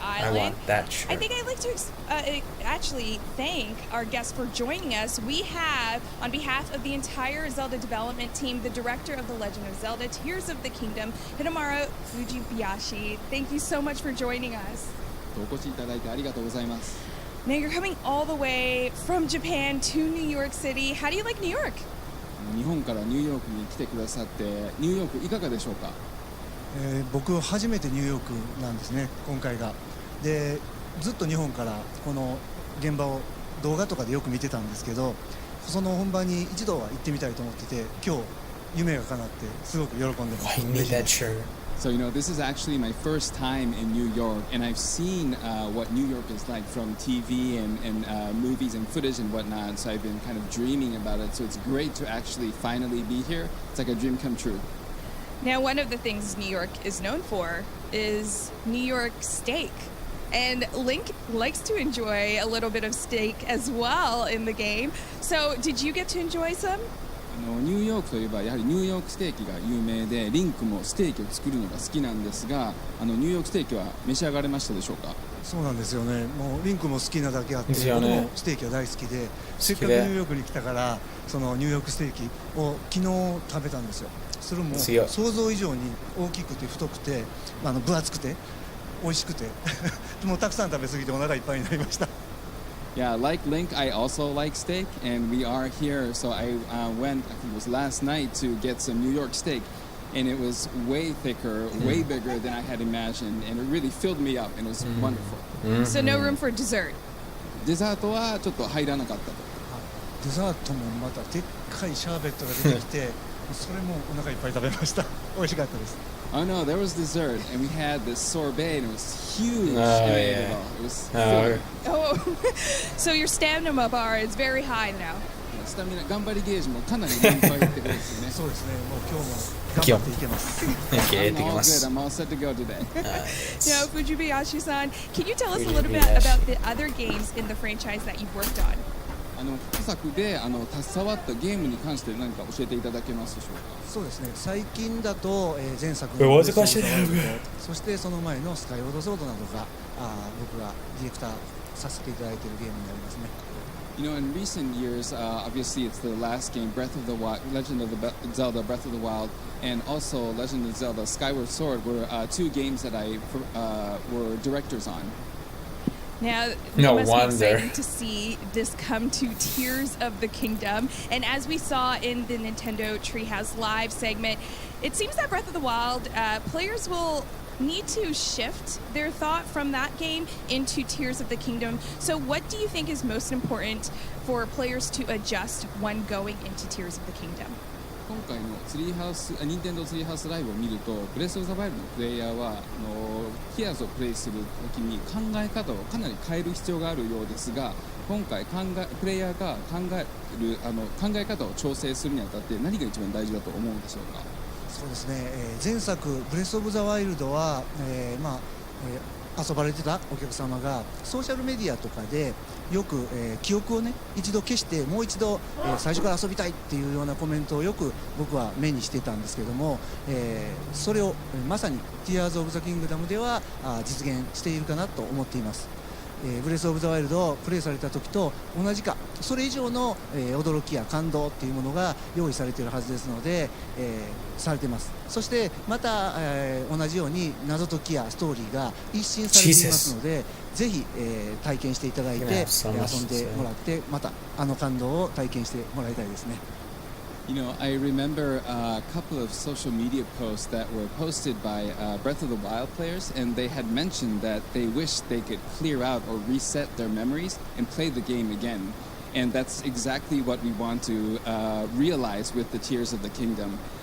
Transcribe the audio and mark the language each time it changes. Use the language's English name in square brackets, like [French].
[English] I Island. want that shirt. I think I'd like to actually thank our guests for joining us. We have, on behalf of the entire Zelda development team, the director of The Legend of Zelda, Tears of the Kingdom, Hidemaru Fujibayashi. Thank you so much for joining us. [Japanese] お越しいただいてありがとうございます。 [English] Now you're coming all the way from Japan to New York City. How do you like New York? [Japanese] 日本からニューヨークに来てくださってニューヨークいかがでしょうか。僕初めてニューヨークなんですね、今回が。でずっと日本からこの現場を動画とかでよく見てたんですけど、その本番に一度は行ってみたいと思ってて、今日夢が叶ってすごく喜んでます。 [English] I need that shirt. So, this is actually my first time in New York, and I've seen what New York is like from TV and movies and footage and whatnot, so I've been kind of dreaming about it. So it's great to actually finally be here. It's like a dream come true. Now, one of the things New York is known for is New York steak. And Link likes to enjoy a little bit of steak as well in the game. So, did you get to enjoy some? [Japanese] ニューヨークといえばやはりニューヨークステーキが有名で、リンクもステーキを作るのが好きなんですが、ニューヨークステーキは召し上がれましたでしょうか？そうなんですよね。もうリンクも好きなだけあって、ですよね僕もステーキは大好きで、せっかくニューヨークに来たからそのニューヨークステーキを昨日食べたんですよ。それも想像以上に大きくて太くて、分厚くて美味しくてもうたくさん食べ過ぎてお腹いっぱいになりました。 [English] Yeah, like Link, I also like steak, and we are here. So I went, I think it was last night, to get some New York steak, and it was way thicker, way bigger than I had imagined, and it really filled me up, and it was wonderful. So no room for dessert. [Japanese] デザートはちょっと入らなかったと。デザートもまたでっかいシャーベットが出てきてそれもお腹いっぱい食べました。美味しかったです。 [English] Oh no, there was dessert, and we had this sorbet, and it was huge. Oh, yeah. It was Oh, so your stamina bar is very high now. [Japanese] スタミナ頑張りゲージもかなり満杯ってことですね。そうですね。もう今日も頑張っていけます。 [English] Okay, I'm all good. I'm all set to go today. Now, Fujibayashi-san, can you tell us a little bit about the other games in the franchise that you've worked on? [Japanese] 過作で携わったゲームに関して何か教えていただけますでしょうか？そうですね。最近だと、前作のブレスオブザワイルド、そしてその前のスカイオードソードなどが僕がディレクターさせていただいているゲームになりますね。 [English] In recent years, obviously it's the last game, Breath of the Wild, Legend of the Zelda, Breath of the Wild, and also Legend of Zelda, Skyward Sword were two games that I were directors on. Now, No it must wonder. be exciting to see this come to Tears of the Kingdom. And as we saw in the Nintendo Treehouse Live segment, it seems that Breath of the Wild, players will need to shift their thought from that game into Tears of the Kingdom. So what do you think is most important for players to adjust when going into Tears of the Kingdom? [Japanese] 今回の任天堂ツリーハウスライブを見ると、ブレスオブザワイルドのプレイヤーはティアーズをプレイするときに考え方をかなり変える必要があるようですが、今回プレイヤーが考え方を調整するにあたって何が一番大事だと思うんでしょうか？そうですね。前作ブレスオブザワイルドは、遊ばれてたお客様がソーシャルメディアとかでよく、記憶をね一度消してもう一度、最初から遊びたいっていうようなコメントをよく僕は目にしてたんですけども、それをまさにティアーズ・オブ・ザ・キングダムでは実現しているかなと思っています。ブレスオブザワイルドをプレイされた時と同じかそれ以上の、驚きや感動っていうものが用意されているはずですので、されています。そしてまた、同じように謎解きやストーリーが一新されていますのでぜひ、体験していただいて、遊んでもらってまた感動を体験してもらいたいですね。 [English] I remember a couple of social media posts that were posted by Breath of the Wild players, and they had mentioned that they wish they could clear out or reset their memories and play the game again. And that's exactly what we want to realize with the Tears of the Kingdom.